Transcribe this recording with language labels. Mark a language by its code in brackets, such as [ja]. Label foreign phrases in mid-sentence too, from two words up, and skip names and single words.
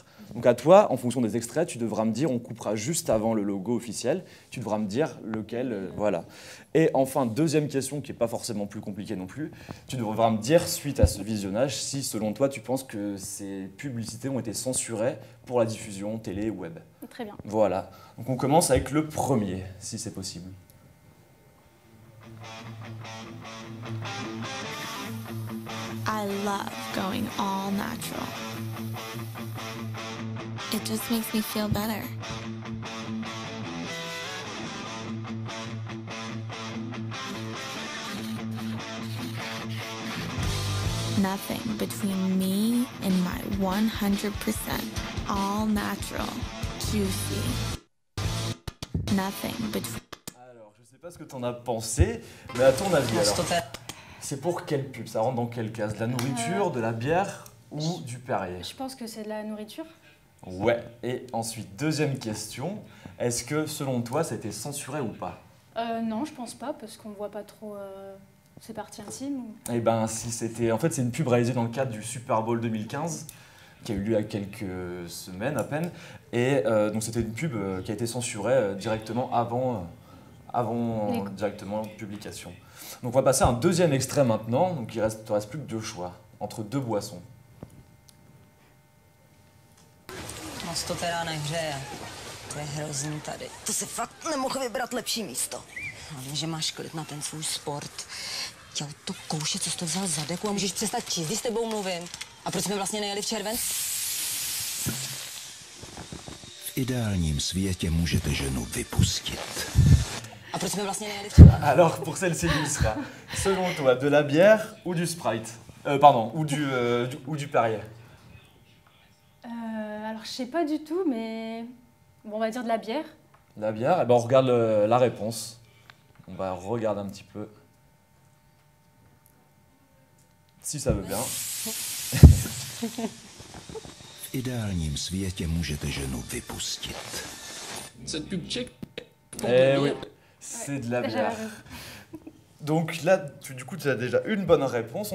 [fr] Donc à toi, en fonction des extraits, tu devras me dire, on coupera juste avant le logo officiel, tu devras me dire lequel, voilà. Et enfin, deuxième question, qui n'est pas forcément plus compliquée non plus, tu devras me dire, suite à ce visionnage, si selon toi, tu penses que ces publicités ont été censurées pour la diffusion télé ou web. Très bien. Voilà. Donc on commence avec le premier, si c'est possible. [en] I love going all natural. It just makes me feel better. Nothing between me and my 100% all natural, juicy. Nothing between... [fr] Alors, je sais pas ce que t'en as pensé, mais à ton avis, alors, c'est pour quelle pub? Ça rentre dans quelle case? De la nourriture, de la bière ou du Perrier? Je pense que c'est de la nourriture. Ouais. Et ensuite, deuxième question, est-ce que selon toi, ça a été censuré ou pas? Non, je pense pas, parce qu'on voit pas trop ces parties intimes. Eh ben, si c'était... En fait, c'est une pub réalisée dans le cadre du Super Bowl 2015, qui a eu lieu il y a quelques semaines à peine. Et donc, c'était une pub qui a été censurée directement avant directement publication. Donc, on va passer à un deuxième extrait maintenant. Donc, il te reste plus que 2 choix, entre 2 boissons. [cs] Moc to teda nehřeje. To je hrozný tady. To si fakt nemohl vybrat lepší místo. Hlavně, že máš klid na ten svůj sport. Chtěl to kouše, co jsi to vzal za deku a můžeš přestat číst, když s tebou mluvím. A proč jsme vlastně nejeli v červenci? V ideálním světě můžete ženu vypustit. A proč jsme vlastně nejeli v červenci? [fr] Alors, pour celle-ci, il sera, selon toi, de la bière ou du Sprite? Pardon, ou du Perrier? Alors, je sais pas du tout, mais bon, on va dire de la bière. La bière, eh ben, on regarde la réponse. On va regarder un petit peu. Si ça veut bien. [cs] V ideálním světě můžete ženu vypustit. [fr] Cette pub check. Eh oui, c'est de la bière. Donc là, du coup, tu as déjà une bonne réponse.